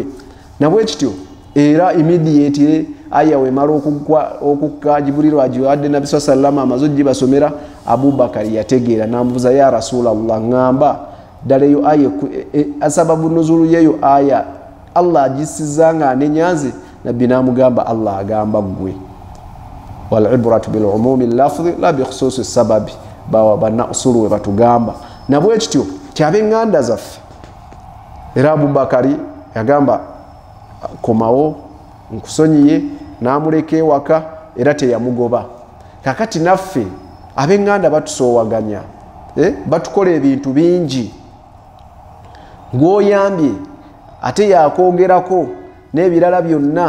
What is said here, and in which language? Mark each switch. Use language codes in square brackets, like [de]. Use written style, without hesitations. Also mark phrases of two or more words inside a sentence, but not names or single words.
[lg] Nabwe kityo era immediately aya wemala okukka Jibril agiwadde Nabi sallallahu amaze ogibasomera, Abubakari yategeera n'amubuuza, [ar] يا رسول الله, [lg] ngamba ddala eyo aya [ar] أسباب النزول [lg] yeyo aya Allah agisiza nga anenyanze? Nabbi n'amugamba, Allah agamba ggwe, [ar] والعبرة بعموم اللفظ لا بخصوص السبب, [lg] bana usulu we batugamba. Nabwe kityo kyabenganda zaffe. Era Abubakari yagamba komawo nkusonyiye, n'amuleka ewaka era teyamugoba. Kakati naffe abenganda batusoowaganya, batukola ebintu bingi, gw'oyambye ate yakwogerako n'ebirala byonna.